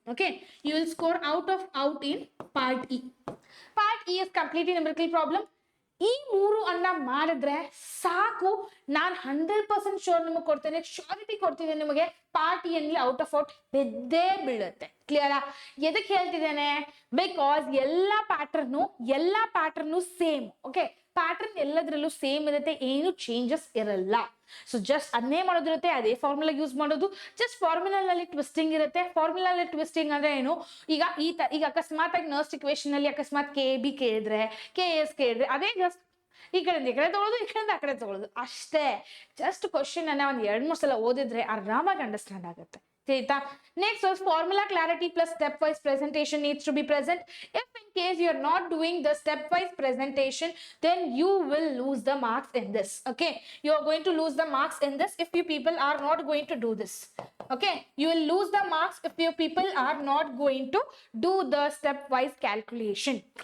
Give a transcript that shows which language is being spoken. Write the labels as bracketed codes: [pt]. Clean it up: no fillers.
[en] Okay, you will score out in part E. Part E is completely numerical problem. [kn] ಈ 3 ಅನ್ನ ಮಾಡಿದ್ರೆ ಸಾಕು, ನಾನು 100% ಶೋರ್ ನಿಮಗೆ ಕೊಡ್ತೇನೆ, ಶ್ಯೂರಿಟಿ ಕೊಡ್ತಿದ್ದೇನೆ ನಿಮಗೆ, ಪಾರ್ಟ್ ಎನ್ಲಿ ಔಟ್ ಆಫ್ ಔಟ್ ಬಿದ್ದೇ ಬೀಳುತ್ತೆ. ಕ್ಲಿಯರಾ? ಎದಕ್ಕೆ ಹೇಳ್ತಿದ್ದೇನೆ? ಬಿಕಾಸ್ ಎಲ್ಲಾ ಪ್ಯಾಟರ್ನು ಸೇಮ್. ಓಕೆ, ಪ್ಯಾಟರ್ನ್ ಎಲ್ಲದರಲ್ಲೂ ಸೇಮ್ ಇರುತ್ತೆ, ಏನು ಚೇಂಜಸ್ ಇರಲ್ಲ. ಸೊ ಜಸ್ಟ್ ಅದನ್ನೇ ಮಾಡೋದಿರುತ್ತೆ, ಅದೇ ಫಾರ್ಮುಲಾ ಯೂಸ್ ಮಾಡೋದು. ಜಸ್ಟ್ ಫಾರ್ಮುಲಾದಲ್ಲಿ ಟ್ವಿಸ್ಟಿಂಗ್ ಇರುತ್ತೆ. ಫಾರ್ಮುಲಾದಲ್ಲಿ ಟ್ವಿಸ್ಟಿಂಗ್ ಅಂದ್ರೆ ಏನು? ಈಗ ಅಕಸ್ಮಾತ್ ಆಗಿ ನರ್ಸ್ಟ್ ಇಕ್ವೇಶನ್ ಅಲ್ಲಿ ಅಕಸ್ಮಾತ್ KB ಕೇಳಿದ್ರೆ, KS ಕೇಳಿದ್ರೆ, ಅದೇ ಜಸ್ಟ್ ಈ ಕಡೆಯಿಂದ ಈ ಕಡೆ ತಗೊಳ್ಳೋದು, ಈ ಕಡೆಯಿಂದ ಆ ಕಡೆ ತಗೊಳ್ಳೋದು ಅಷ್ಟೇ. ಜಸ್ಟ್ ಕ್ವಶನ್ ಅನ್ನ ಒಂದ್ 2-3 ಸಲ ಓದಿದ್ರೆ ಆರಾಮಾಗಿ ಅಂಡರ್ಸ್ಟ್ಯಾಂಡ್ ಆಗುತ್ತೆ. ಆಯ್ತಾ? [en] Next formula clarity plus step wise presentation needs to be present. If in case you are not doing the step wise presentation, then you will lose the marks in this. Okay, you are going to lose the marks in this if you people are not going to do this. Okay, you will lose the marks if you people are not going to do the step wise calculation.